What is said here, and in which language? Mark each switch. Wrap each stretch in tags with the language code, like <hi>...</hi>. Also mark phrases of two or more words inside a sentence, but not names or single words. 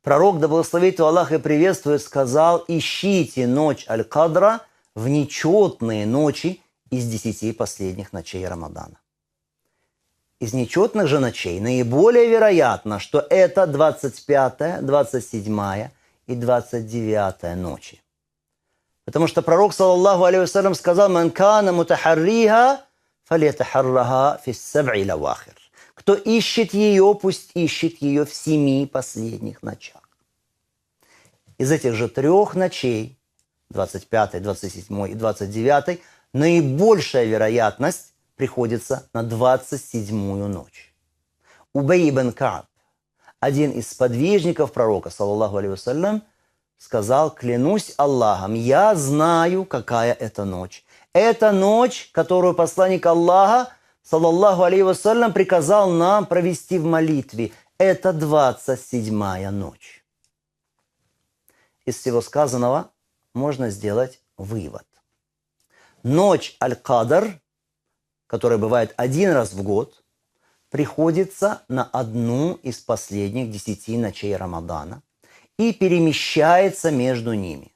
<ru>Пророк, да благословит его Аллах и приветствует, сказал: ищите ночь Аль-Кадра в нечетные ночи из 10 последних ночей Рамадана. Из нечетных же ночей наиболее вероятно, что это 25, 27 и 29 ночи. Потому что пророк,</ru> <ar>صلى الله عليه وسلم,</ar> <ru>сказал:</ru> <ar>«من كان متحريها فليتحرها في السبع الأواخر».</ar> <ru>Кто ищет ее, пусть ищет ее в 7 последних ночах. Из этих же 3 ночей, 25, 27 и 29, наибольшая вероятность приходится на 27-ю ночь. Убей ибн Кааб, один из сподвижников пророка,</ru> <ar>صلى الله عليه وسلم,</ar> <ru>сказал: клянусь Аллахом, я знаю, какая это ночь. Это ночь, которую посланник Аллаха,</ru> <ar>صلى الله عليه وسلم,</ar> <ru>приказал нам провести в молитве. Это 27-я ночь. Из всего сказанного можно сделать вывод. Ночь Аль-Кадр, которая бывает 1 раз в год, приходится на одну из последних 10 ночей Рамадана и перемещается между ними.</ru>